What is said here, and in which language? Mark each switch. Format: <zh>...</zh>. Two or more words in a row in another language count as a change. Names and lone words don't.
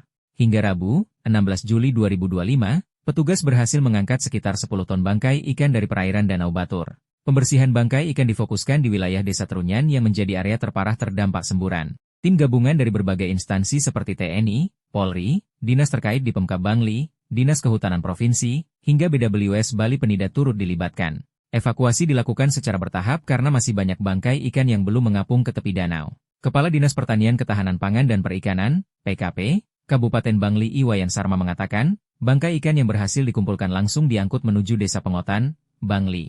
<id>Hingga Rabu, 16 Juli 2025, petugas berhasil mengangkat sekitar 10 ton bangkai ikan dari perairan Danau Batur. Pembersihan bangkai ikan difokuskan di wilayah Desa Trunyan yang menjadi area terparah terdampak semburan. Tim gabungan dari berbagai instansi seperti TNI, Polri, dinas terkait di Pemkab Bangli, Dinas Kehutanan Provinsi, hingga BWS Bali Penida turut dilibatkan. Evakuasi dilakukan secara bertahap karena masih banyak bangkai ikan yang belum mengapung ke tepi danau. Kepala Dinas Pertanian Ketahanan Pangan dan Perikanan, PKP, Kabupaten Bangli Iwayan Sarma mengatakan, bangkai ikan yang berhasil dikumpulkan langsung diangkut menuju Desa Pengotan, Bangli.</id>